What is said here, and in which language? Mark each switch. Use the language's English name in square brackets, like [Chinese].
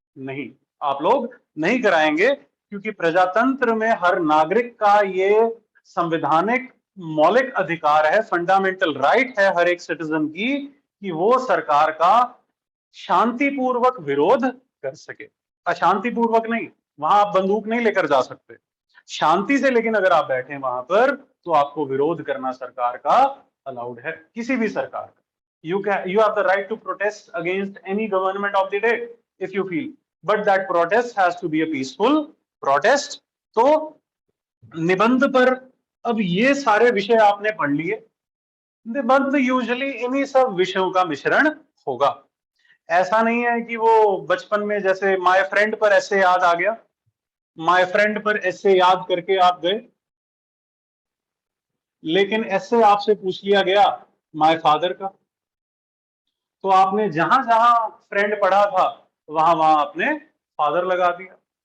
[Hindi] नहीं, आप लोग नहीं कराएंगे, क्योंकि प्रजातंत्र में हर नागरिक का ये संवैधानिक मौलिक अधिकार है, [English] fundamental right [Hindi] है हर एक सिटीजन की, कि वो सरकार का शांतिपूर्वक विरोध कर सके। अशांतिपूर्वक नहीं, वहां आप बंदूक नहीं लेकर जा सकते, शांति से। लेकिन अगर आप बैठे वहां पर, तो आपको विरोध करना सरकार का अलाउड है, किसी भी सरकार का। [English] you have the right to protest against any government of the day if you feel, but that protest has to be a peaceful protest। [Hindi] तो निबंध पर अब ये सारे विषय आपने पढ़ लिए। निबंध यूजुअली इन्हीं सब विषयों का मिश्रण होगा। ऐसा नहीं है कि वो बचपन में जैसे [English] my friend [Hindi] पर ऐसे याद आ गया, माय फ्रेंड पर ऐसे याद करके आप गए, लेकिन ऐसे आपसे पूछ लिया गया [English] my father [Hindi] का, तो आपने जहां जहां फ्रेंड पढ़ा था वहां वहां आपने फादर लगा दिया।